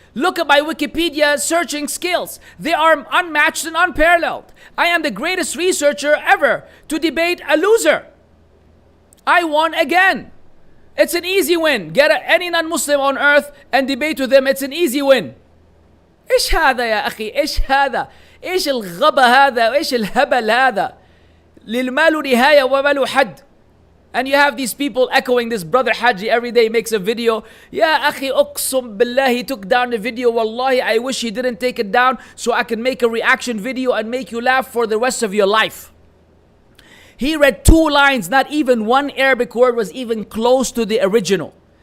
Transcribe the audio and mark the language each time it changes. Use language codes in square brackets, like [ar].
[en] Look at my Wikipedia searching skills. They are unmatched and unparalleled. I am the greatest researcher ever to debate a loser. I won again. It's an easy win. Get any non-Muslim on earth and debate with them. It's an easy win. [ar] إيش هذا يا أخي؟ إيش هذا؟ إيش الغبا هذا؟ وإيش الهبل هذا؟ للما له نهاية وما له حد. [en] And you have these people echoing this. Brother Hajji every day makes a video. [ar] Ya akhi, uqsum billah, [en] he took down the video. Wallahi, I wish he didn't take it down so I can make a reaction video and make you laugh for the rest of your life. He read 2 lines, not even one Arabic word was even close to the original.